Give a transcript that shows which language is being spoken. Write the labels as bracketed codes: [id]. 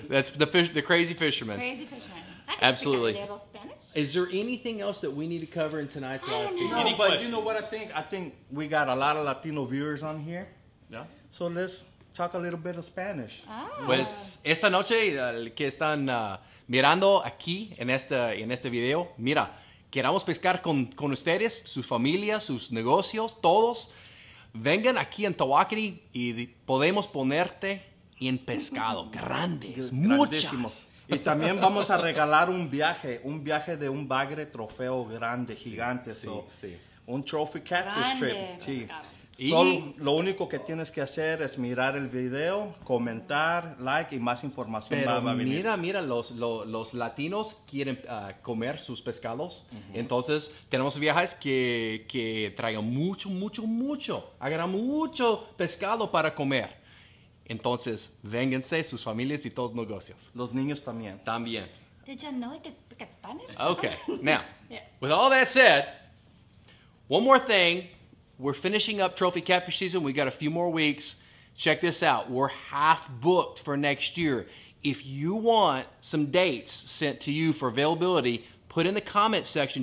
[en] That's the crazy fisherman. Crazy fisherman. Absolutely. Is there anything else that we need to cover in tonight's live feed? No, but you know what I think? I think we got a lot of Latino viewers on here. Yeah. So let's talk a little bit of Spanish. [es] Pues esta noche que están mirando aquí en este video, mira, queramos pescar con ustedes, sus familias, sus negocios, todos, vengan aquí en Tawakoni y podemos ponerte en pescado. Grandes, muchas. Y también vamos a regalar un viaje de un bagre trofeo grande, gigante. Sí. [en] Un trophy catfish trip. Sí. [es] Y Solo lo único que tienes que hacer es mirar el video, comentar, like y más información va a venir. mira, los latinos quieren comer sus pescados. Entonces, tenemos viajes que traigan mucho, agarran mucho pescado para comer. Entonces, vénganse, sus familias y todos los negocios. Los niños también. También. [en] Did you know I could speak Spanish? Okay, now, Yeah. with all that said, one more thing. We're finishing up trophy catfish season. We got a few more weeks. Check this out. We're half booked for next year. If you want some dates sent to you for availability, put in the comment section.